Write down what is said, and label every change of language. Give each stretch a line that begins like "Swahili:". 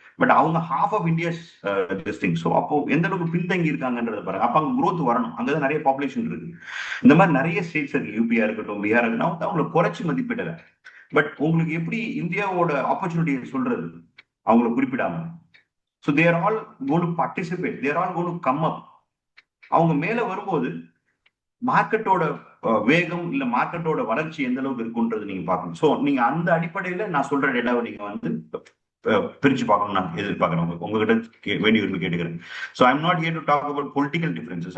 Tamil: But அவங்க half of India's thing. So அப்போ எந்த அளவுக்கு பின்தங்கி இருக்காங்கன்றத பாருங்க. அப்ப அங்க growth வரணும், அங்கதான் நிறைய பாப்புலேஷன் இருக்கு. இந்த மாதிரி நிறைய ஸ்டேட்ஸ் இருக்கு, யூபியா இருக்கட்டும், பீகார் இருக்கட்டும், அவங்களை குறைச்சி மதிப்பிடல. பட் உங்களுக்கு எப்படி இந்தியாவோட ஆப்பர்ச்சுனிட்டியை சொல்றது அவங்களை குறிப்பிடாம?
English: So they are all going to participate. They are all going to come up.
Tamil: அவங்க மேல வரும்போது மார்க்கெட்டோட வேகம் இல்ல மார்க்கெட்டோட வளர்ச்சி எந்த அளவுக்கு இருக்குன்றது நீங்க பார்க்கணும். ஸோ நீங்க அந்த அடிப்படையில நான் சொல்ற டேட்டாவை நீங்க வந்து பிரிச்சு பார்க்கணும் நான் எதிர்பார்க்கறேன். உங்ககிட்ட வேண்டி விரும்பி கேட்டுக்கிறேன்.
English: So I am not here to talk about political differences.